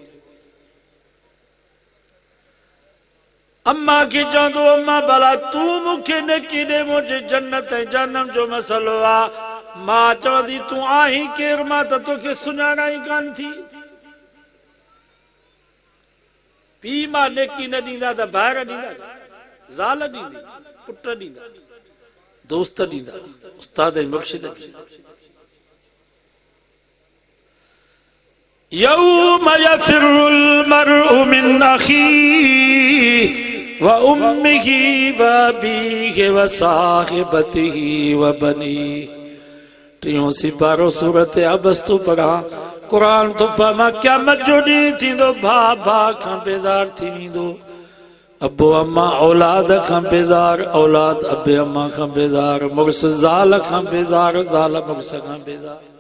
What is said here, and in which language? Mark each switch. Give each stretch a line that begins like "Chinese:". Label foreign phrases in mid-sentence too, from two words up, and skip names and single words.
Sindhi: अम्मा के चवंदो अम्मा भला तू मूंखे नेकी ॾे मुंहिंजे जन्नत ऐं जहन्नम जो मसइलो आहे मां चवंदी तूं आहीं केर मां त तोखे सुञाणा ई कान थी पीउ मां नेकी न ॾींदा त ॿाहिरि ॾींदा ज़ाल ॾींदी पुट ॾींदा दोस्त ॾींदा उस्ताद ऐं मुर्शिद
Arabic: يوم يفر المرء من أخيه وأمه وأبيه وصاحبته و
Sindhi: बनीहि टियों सिपारो सूरत अबस्तु पढ़ा कुरान तो फरमा क़यामत जो ॾींहुं थींदो भाउ भाउ खां बेज़ार थी वेंदो अबो अम्मा औलाद खां बेज़ार औलाद अबे अम्मा खां बेज़ार मुड़ुस ज़ाल खां बेज़ार ज़ाल मुड़ुस खां बेज़ार